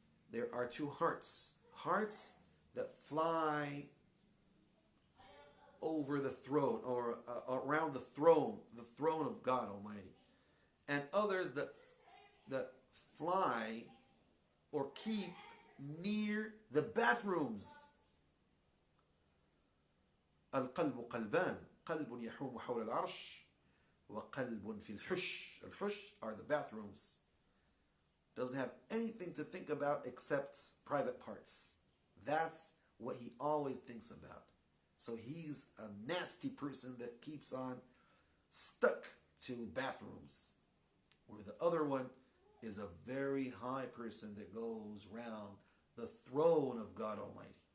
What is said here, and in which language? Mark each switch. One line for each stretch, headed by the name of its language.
English: There are two hearts that fly over the throne, or around the throne of God Almighty, and others that fly or keep near the bathrooms.
Arabic: القلب قلبان قلب يحوم حول العرش وقلب في الحش.
English: الحش are the bathrooms. Doesn't have anything to think about except private parts. That's what he always thinks about. So he's a nasty person that keeps on stuck to bathrooms, where the other one is a very high person that goes round the throne of God Almighty.